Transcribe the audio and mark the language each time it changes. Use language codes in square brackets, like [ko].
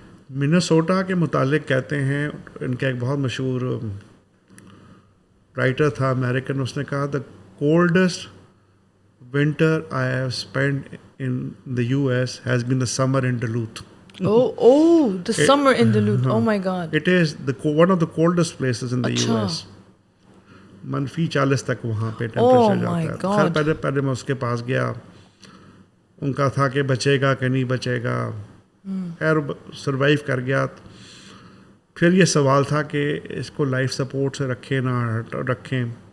[ur] Minnesota کے متعلق کہتے ہیں, ان کا ایک بہت مشہور رائٹر تھا امریکن, اس نے کہا [en] The coldest winter I have spend in the US has been the summer in Duluth. The summer in Duluth. Oh my God. It is one of the coldest places in the US. [ur] -40 تک وہاں پہ temperature جاتا ہے. خیر پہلے میں اس کے پاس گیا, ان کا تھا کہ بچے گا کہ نہیں بچے گا. خیر سروائیو کر گیا. پھر یہ سوال تھا کہ اس کو لائف سپورٹ سے رکھیں نہ رکھیں.